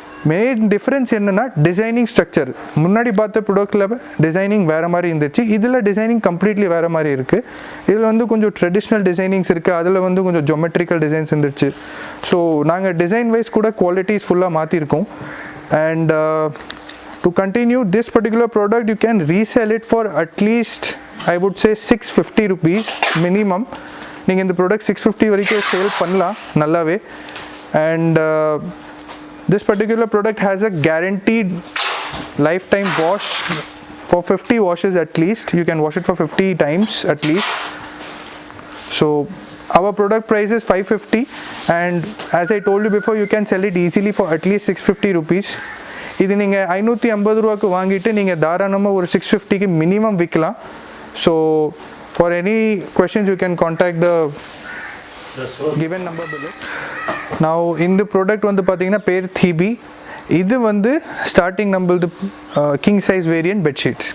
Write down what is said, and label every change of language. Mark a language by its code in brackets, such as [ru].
[ta] Main difference என்னென்னா designing structure. முன்னாடி பார்த்த ப்ராடக்டில் டிசைனிங் வேறு மாதிரி இருந்துச்சு, இதில் டிசைனிங் கம்ப்ளீட்லி வேறு மாதிரி இருக்குது. இதில் வந்து கொஞ்சம் ட்ரெடிஷ்னல் டிசைனிங்ஸ் இருக்குது, அதில் வந்து கொஞ்சம் ஜொமெட்ரிக்கல் டிசைன்ஸ் இருந்துச்சு. ஸோ நாங்கள் டிசைன் வைஸ் கூட குவாலிட்டிஸ் ஃபுல்லாக மாற்றிருக்கோம். [en] And to continue this particular product, you can resell it for at least I would say 650 rupees minimum. [ta] நீங்கள் இந்த ப்ராடக்ட் 650 வரைக்கும் சேல் பண்ணலாம் நல்லாவே. [en] And this particular product has a guaranteed lifetime wash for 50 washes at least. You can wash it for 50 times at least. So our product price is 550, and as I told you before, you can sell it easily for at least 650 rupees. [ta] இது நீங்கள் 550 ரூபாய்க்கு வாங்கிட்டு நீங்கள் தாராளமாக ஒரு 650க்கு minimum விற்கலாம். [en] So for any questions you can contact the given number below. [ta] Now இந்த product வந்து பார்த்தீங்கன்னா பேர் தீபி. இது வந்து ஸ்டார்டிங் நம்மளது கிங் சைஸ் வேரியன்ட் பெட்ஷீட்ஸ்.